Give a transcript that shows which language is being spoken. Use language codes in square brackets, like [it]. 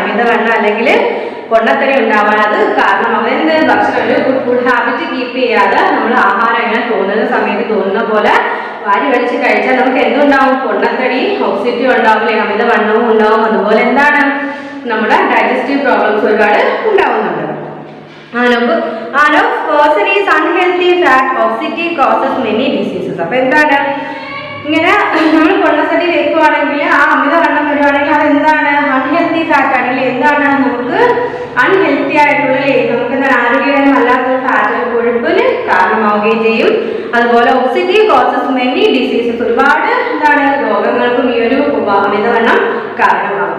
[ml] അമിതവണ്ണം അല്ലെങ്കിൽ പൊണ്ണത്തടി ഉണ്ടാവാൻ അത് കാരണമാകും. എന്ത് ഭക്ഷണം ഒരു ഗുഡ് ഫുഡ് ഹാബിറ്റ് കീപ്പ് ചെയ്യാതെ നമ്മൾ ആഹാരം ഇങ്ങനെ തോന്നുന്ന സമയത്ത് തോന്നുന്ന പോലെ വാരി വലിച്ച് കഴിച്ചാൽ നമുക്ക് എന്തുണ്ടാവും, പൊണ്ണത്തടി, ഒബസിറ്റി ഉണ്ടാവില്ലേ, അമിതവണ്ണവും ഉണ്ടാവും. അതുപോലെ എന്താണ് നമ്മുടെ ഡൈജസ്റ്റീവ് പ്രോബ്ലംസ് ഒരുപാട് ഉണ്ടാവുന്നുണ്ട്. [en] person is unhealthy fat, obesity causes many diseases. [ml] അപ്പൊ എന്താണ് ഇങ്ങനെ നമ്മൾ പൊണ്ണത്തടി വെക്കുവാണെങ്കിൽ ആ അമിതവണ്ണം വരുവാണെങ്കിൽ അത് എന്താണ് അൺഹെൽത്തി ഫാറ്റ് ആണെങ്കിൽ എന്താണ് നമുക്ക് അൺഹെൽത്തി ആയിട്ടുള്ള നമുക്ക് എന്താണ് ആരോഗ്യകരമല്ലാത്തൊരു ഫാറ്റ് കൊഴുപ്പിന് കാരണമാവുകയും ചെയ്യും. അതുപോലെ ഒബസിറ്റി കോസസ് മെനി ഡിസീസസ്, ഒരുപാട് എന്താണ് രോഗങ്ങൾക്കും ഈ ഒരു അമിതവണ്ണം കാരണമാകും.